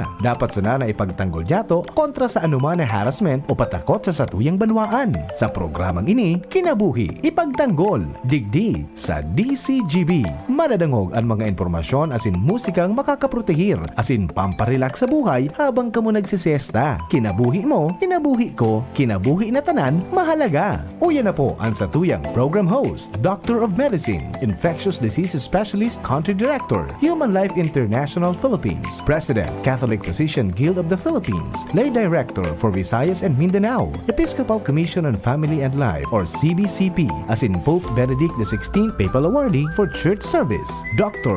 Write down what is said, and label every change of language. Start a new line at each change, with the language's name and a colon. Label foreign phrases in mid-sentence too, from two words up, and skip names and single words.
Bikol: Dapat sana na ipagtanggol yato kontra sa anuman na harassment o patakot sa satuyang banwaan. Sa programang ini, Kinabuhi Ipagtanggol, digdi sa DCGB. Madadangog ang mga informasyon asin musikang makakaprotehir, asin pamparelax sa buhay habang kamo nagsisiesta. Kinabuhi mo, kinabuhi ko, kinabuhi na tanan, mahalaga. Uyan na po ang satuyang
English: program host, Doctor of Medicine, Infectious Diseases Specialist, Country Director, Human Life International Philippines, President, Catholic Physician Guild of the Philippines, Lay Director for Visayas and Mindanao, Episcopal Commission on Family and Life or CBCP, as in Pope Benedict XVI Papal Awardee for Church Service, Dr.